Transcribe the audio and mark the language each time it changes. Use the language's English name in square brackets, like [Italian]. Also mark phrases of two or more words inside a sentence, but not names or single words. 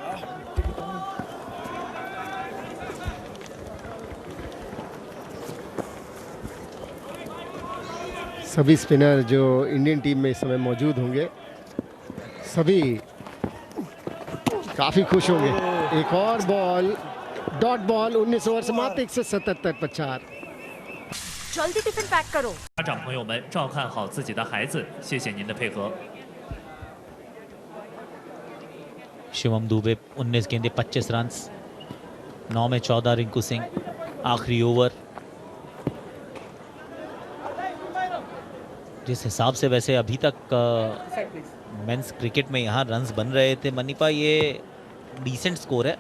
[Hindi] सभी स्पिनर जो इंडियन टीम में इस समय मौजूद होंगे, सभी काफी खुश होंगे। एक और बॉल, डॉट बॉल, 19 ओवर समाप्त, 177 पर 4। जल्दी टिफिन पैक करो। [Chinese] 家长朋友们照看好自己的孩子，谢谢您的配合。 [Hindi] शिवम दुबे 19 गेंदे 25 रन, 9 में 14 रिंकू सिंह। आखिरी ओवर। जिस हिसाब से वैसे अभी तक मेंस क्रिकेट में यहाँ रन्स बन रहे थे मनीपा, ये डिसेंट स्कोर है।